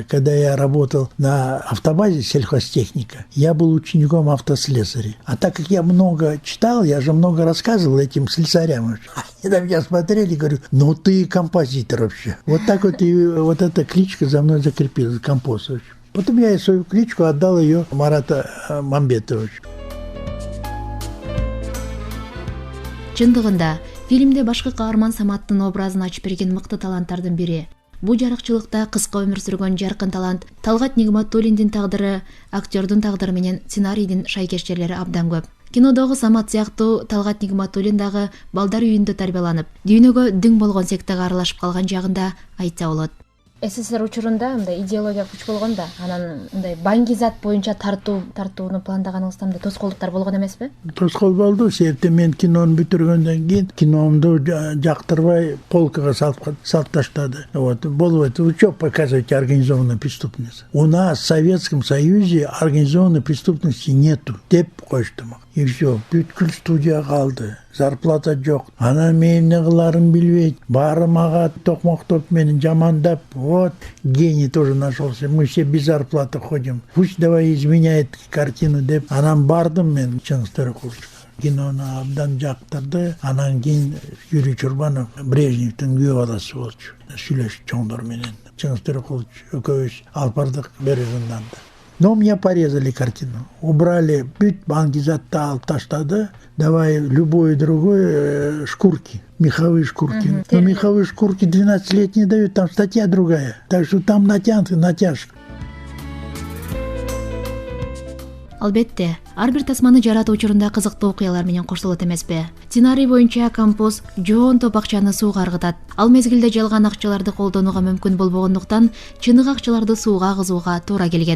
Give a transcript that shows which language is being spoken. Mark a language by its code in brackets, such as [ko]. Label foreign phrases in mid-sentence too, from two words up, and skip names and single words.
[ru] Когда я работал на автобазе сельхозтехника, я был учеником автослесаря. А так как я много читал, я же много рассказывал этим слесарям. Они на меня смотрели и говорю, ну ты композитор вообще. Вот так вот и вот эта кличка за мной закрепилась, Компост. Потом я свою кличку отдал ее Марату Мамбетовичу. [ky] Чындыгында фильмде башкы каарман Саматтын образын ачып берген мыкты таланттардын бири. Бу жарыкчылыкта кыска өмүр сүргөн жаркын талант Талгат Нигматуллиндин тагдыры, актёрдун тагдыры менен сценарийдин шайкештерлери абдан көп. Кинодогу Самат сыяктуу Талгат Нигматуллин дагы балдар үйүндө тарбияланып, дүйнөгө дүң болгон сектеге аралашып калган жагында айтса болот. СССР учурунда мындай идеология күч болгондо, анан мындай баңгизат боюнча тартууну пландаганыңызда мындай тоскоолдуктар болгон эмеспи? Тоскоол болду. Себептен мен кинону бүтүргөндөн кийин киномду жактырбай полкага салып таштады. Вот, болбойт. [ru] Вы что показываете организованную преступность? У нас в Советском Союзе организованной преступности нету [ky] деп коштум. [ru] И все, [ky] бүткүл студия калды. Зарплата жок. Анан мен эмне кыларын билбейт. Баары мага токмоктоп мени жамандап. [ru] Вот, гений тоже нашелся. Мы все без зарплаты ходим. Пусть давай изменяет картину деп. [ky] Анан бардым мен Чыңгыз Төрөкуловичке. Кинону абдан жактырды. Анан кийин Юрий Чурбанов Брежневдин күйөө баласы болчу. Сүйлөшүп чоңдор менен. Чыңгыз Төрөкулович экөөбүз алып бардык Березинданды. [ru] Но мне порезали картину. [ky] Убрали бүт баңгизатты алып таштады. [ru] Давай любой другой шкурки. Меховые шкурки. Но меховые шкурки 12 лет не дают, там статья другая. Так что там натяжка. [ky] Албетте, ар бир тасманы жаратуу учурунда кызыктуу окуялар менен коштолот эмеспи? Сценарий боюнча Композ жоон топ акчаны сууга аргытат. Ал мезгилде жалган акчаларды колдонууга мүмкүн болбогондуктан чыныгы акчаларды сууга агызууга туура келген.